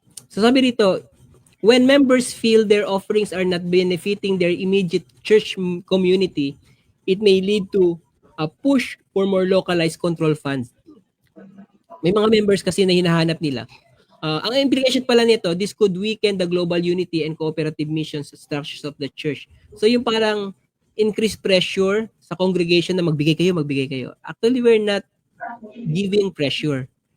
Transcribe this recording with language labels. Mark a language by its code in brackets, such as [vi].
[tl] So sabi rito, [en] when members feel their offerings are not benefiting their immediate church community, it may lead to a push for more localized control funds. [tl] May mga members kasi na hinahanap nila. [en] Ang implication [tl] pala nito, [en] this could weaken the global unity and cooperative missions structures of the church. [tl] So yung parang [en] increased pressure [tl] sa congregation na magbigay kayo. [en] Actually, we're not giving pressure.